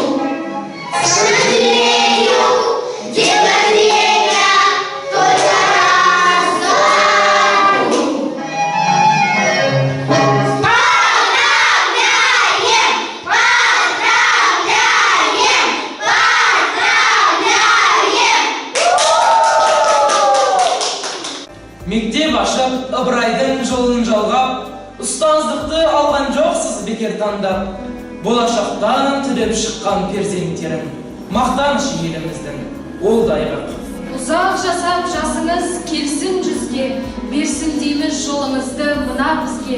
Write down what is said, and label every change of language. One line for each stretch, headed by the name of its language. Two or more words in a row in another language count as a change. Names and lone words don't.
Russian: К сожалению, день рождения только раз в году. Поздравляем!
Kazakh: Мектеп ашып, ыбырайдың жолын жалғап, ұстаздықты алған жоқсыз бекер таңдап. Болашақтан түлеп шыққан перзенттерім, мақтаныш еліміздің, ол да айғақ. Ұзақ жасап жасыңыз келсін жүзге, берсін дейміз жолыңызды мына бізге.